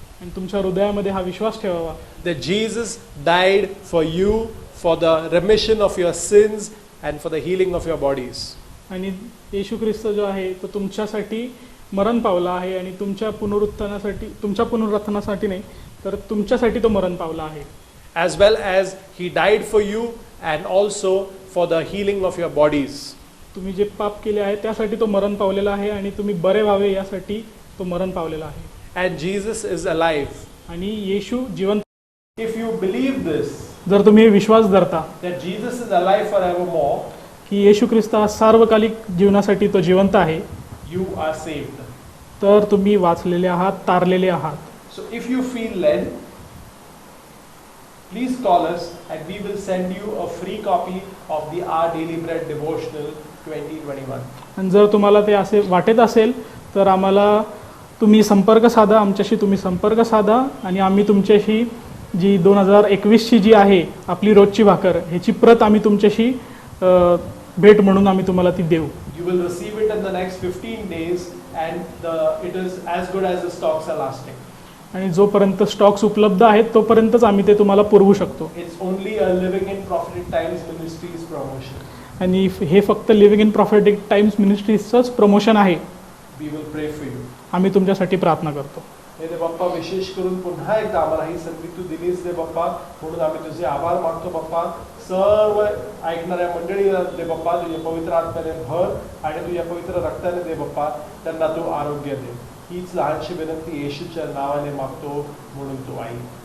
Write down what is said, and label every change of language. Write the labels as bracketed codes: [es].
[mr] आणि तुमच्या हृदयामध्ये हा विश्वास ठेवावा [en] that Jesus died for you for the remission of your sins and for the healing of your bodies. [mr] आणि येशू ख्रिस्त जो आहे तो तुमच्यासाठी मरण पावला आहे आणि तुमच्या पुनरुत्थानासाठी नाही तर तुमच्यासाठी तो मरण पावला आहे. [en] As well as He died for you and also for the healing of your bodies. [mr] तुम्ही जे पाप केले आहे त्यासाठी तो मरण पावलेला आहे आणि तुम्ही बरे व्हावे यासाठी तो मरण पावलेला आहे. [en] And Jesus is alive. [mr] आणि येशू जिवंत. [en] If you believe this, [mr] जर तुम्ही विश्वास धरता [en] that Jesus is alive forevermore, [mr] की येशू ख्रिस्त हा सार्वकालिक जीवनासाठी तो जिवंत आहे, [en] you are saved. [mr] तर तुम्ही वाचलेले आहात, तारलेले आहात. [en] So if you feel led, please call us and we will send you a free copy of the Our Daily Bread Devotional 2021. [mr] आणि जर तुम्हाला ते असे वाटत असेल तर तुम्ही संपर्क साधा आणि आम्ही तुमच्याशी जी 2021ची जी आहे आपली रोजची भाकर ह्याची प्रत आम्ही तुमच्याशी भेट म्हणून आम्ही तुम्हाला ती देऊ. [en] You will receive it in the next 15 days and it is as good as the stocks are lasting. [mr] आणि जोपर्यंत स्टॉक्स उपलब्ध आहेत तोपर्यंतच आम्ही ते तुम्हाला पुरवू शकतो. [en] It's only a Living in Prophetic Times Ministries promotion. [mr] आणि हे फक्त लिव्हिंग इन प्रॉफेटिक टाइम्स मिनिस्ट्रीजचंच प्रमोशन आहे. [en] We will pray for you. [mr] आम्ही तुमच्यासाठी प्रार्थना करतो. हे दे बाप्पा, विशेष करून पुन्हा एकदा आम्हाला ही संधी तू दिलीस दे बाप्पा, म्हणून आम्ही तुझे आभार मानतो बाप्पा. सर्व ऐकणाऱ्या मंडळीला दे बाप्पा तुझ्या पवित्र आत्म्याने भर आणि तुझ्या पवित्र रक्ताने दे बाप्पा त्यांना तू आरोग्य दे. हीच लहानशी विनंती येशूच्या नावाने मागतो म्हणून तू आई.